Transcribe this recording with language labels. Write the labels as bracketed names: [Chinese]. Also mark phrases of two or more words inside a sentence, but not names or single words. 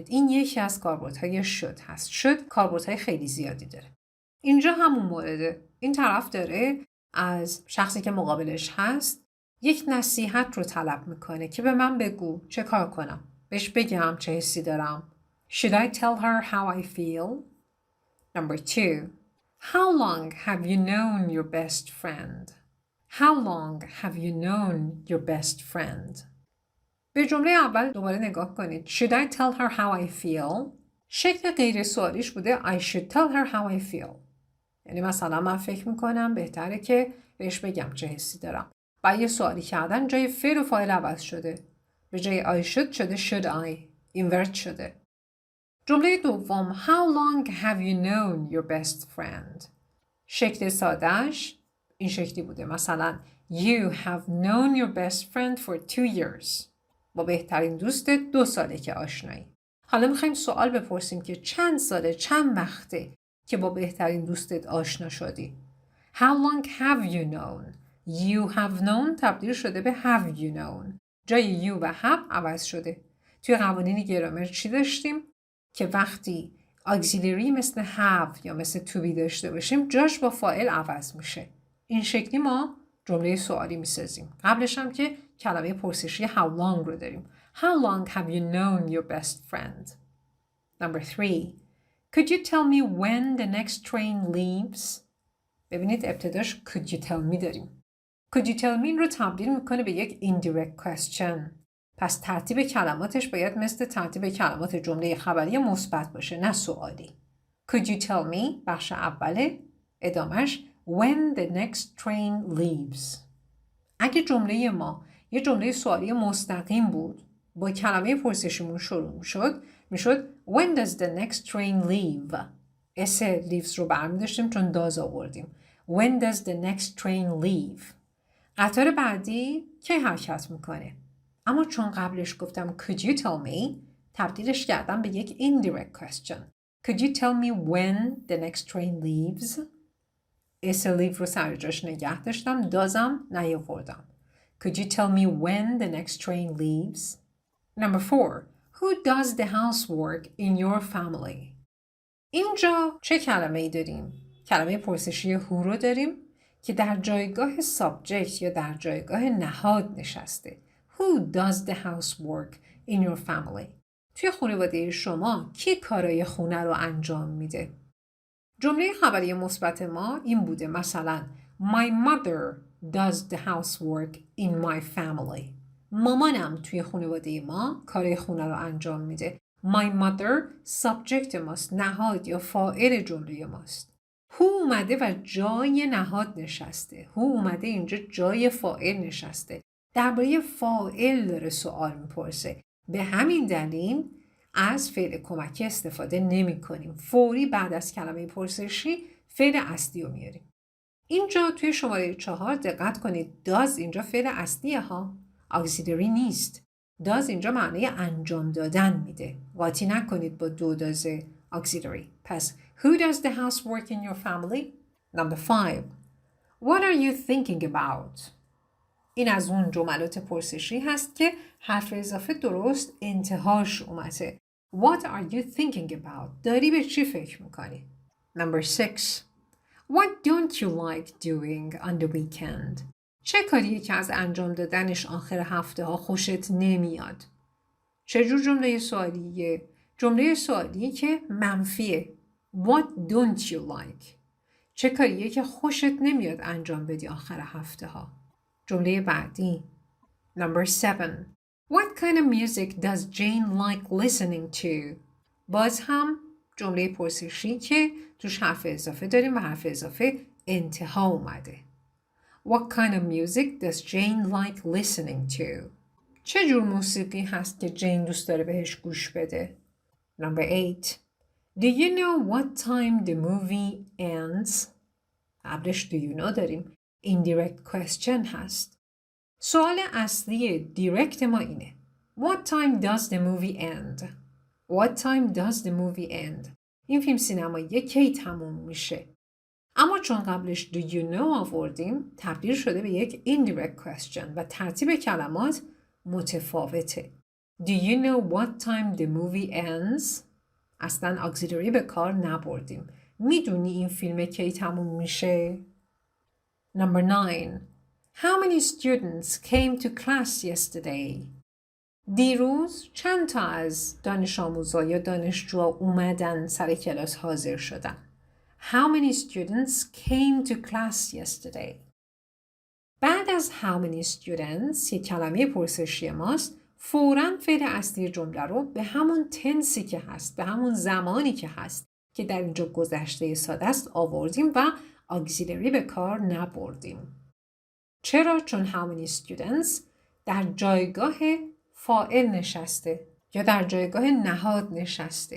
[Persian] این یکی از کاربردهای should هست. should کاربردهای خیلی زیادی داره. اینجا همون مورده. این طرف داره از شخصی که مقابلش هست یک نصیحت رو طلب میکنه که به من بگو چه کار کنم. بهش بگم چه حسی دارم. [English] Should I tell her how I feel? Number 2. How long have you known your best friend? How long have you known your best friend? [Persian] به جمله اول دوباره نگاه کنید. [English] Should I tell her how I feel? [Persian] شکل غیر سوالیش بوده [English] I should tell her how I feel. یعنی مثلا من فکر میکنم بهتره که بهش بگم چه حسی دارم. برای یه سوالی کردن جای فعل و فاعل عوض شده. [Persian] به جای [English] I should شده should I. [Persian] invert شده. جمله دوم [English] How long have you known your best friend? [Persian] شکل سادهش این شکلی بوده. مثلا [English] You have known your best friend for 2 years. [Persian] با بهترین دوستت 2 ساله که آشنایی. حالا میخوایم سوال بپرسیم که چند ساله، چند وقته که با بهترین دوستت آشنا شدی. [English] How long have you known? You have known [Persian] تبدیل شده به [English] have you known. [Persian] جای you و have عوض شده. توی قوانین گرامر چی داشتیم؟ که وقتی auxiliary مثل have یا مثل [English] to be [Persian] داشته باشیم جاش با فاعل عوض میشه. این شکلی ما جمله سوالی میسازیم. قبلش هم که کلمه پرسشی [English] how long [Persian] رو داریم. [English] How long have you known your best friend? Number 3. Could you tell me when the next train leaves? [Persian] ببینید ابتداش [English] could you tell me داریم. Could you tell me [Persian] این رو تبدیل میکنه به یک [English] indirect question. [Persian] پس ترتیب کلماتش باید مثل ترتیب کلمات جمله خبری مثبت باشه نه سوالی. [English] Could you tell me [Persian] بخش اوله ادامش [English] when the next train leaves. [Persian] اگه جمله ما یه جمله سوالی مستقیم بود با کلمه پرسشیمون شروع میشد [English] when does the next train leave. [Persian] اس leaves رو برمی داشتیم چون داز آوردیم. [English] When does the next train leave. [Persian] قطار بعدی کی حرکت میکنه؟ اما چون قبلش گفتم [English] could you tell me [Persian] تبدیلش کردم به یک [English] indirect question. Could you tell me when the next train leaves. [Persian] اس leave رو سر جاش نگه داشتم دازم نیاوردم. [English] Could you tell me when the next train leaves? Number 4. Who does the housework in your family? [Persian] اینجا چه کلمه‌ای داریم؟ کلمه پرسشی who رو داریم که در جایگاه سابجکت یا در جایگاه نهاد نشسته. [English] Who does the housework in your family؟ [Persian] توی خانواده شما کی کارای خونه رو انجام میده؟ جمله خبری مثبت ما این بوده، مثلا [English] My mother does the housework in my family. [Persian] مامانم توی خانواده ما کارای خونه رو انجام میده. [English] My mother [Persian] سابجکت ماست، نهاد یا فاعل جمله ماست. Who اومده و جای نهاد نشسته. Who اومده اینجا جای فاعل نشسته. درباره فاعل داره سوال میپرسه. به همین دلیل از فعل کمکی استفاده نمی کنیم. فوری بعد از کلمه پرسشی فعل اصلی رو میاریم. اینجا توی شماره 4 دقت کنید does اینجا فعل اصلیه ها. auxiliary نیست. does اینجا معنی انجام دادن میده. قاطی نکنید با [English] do does auxiliary. پس who does the housework in your family? Number 5. What are you thinking about? [Persian] این از اون جملات پرسشی هست که حرف اضافه درست انتهاش اومده. [English] What are you thinking about? [Persian] داری به چی فکر میکنی؟ [English] Number 6. What don't you like doing on the weekend? [Persian] چه کاریه که از انجام دادنش آخر هفته ها خوشت نمیاد؟ چجور جمله سوالیه؟ جمله سوالیه که منفیه. [English] What don't you like? [Persian] چه کاریه که خوشت نمیاد انجام بدی آخر هفته ها؟ جمله بعدی. [English] Number 7. What kind of music does Jane like listening to? [Persian] باز هم جمله پرسشی که توش حرف اضافه داریم و حرف اضافه انتها اومده. [English] What kind of music does Jane like listening to? [Persian] چه جور موسیقی هست که جین دوست داره بهش گوش بده؟ [English] Number 8. Do you know what time the movie ends? قبلش do you know داریم. Indirect question هست. [Persian] سوال اصلی دیرکت ما اینه. [English] What time does the movie end? What time does the movie end? [Persian] این فیلم سینمایی کی تموم میشه؟ اما چون قبلش [English] do you know [Persian] آوردیم تبدیل شده به یک [English] indirect question [Persian] و ترتیب کلمات متفاوته. [English] Do you know what time the movie ends? [Persian] اصلا auxiliary به کار نبردیم. میدونی این فیلم کی تموم میشه؟ [English] Number 9. How many students came to class yesterday? [Persian] دیروز چند تا از دانش آموزا یا دانشجوها اومدن سر کلاس حاضر شدن؟ [English] How many students came to class yesterday? [Persian] بعد از [English] how many students [Persian] یک کلمه پرسشی ماست، فوراً فعل اصلی جمله رو به همون تنسی که هست، به همون زمانی که هست که در اینجا گذشته ساده است آوردیم و auxiliary به کار نبردیم. چرا؟ چون [English] how many students [Persian] در جایگاه فاعل نشسته یا در جایگاه نهاد نشسته.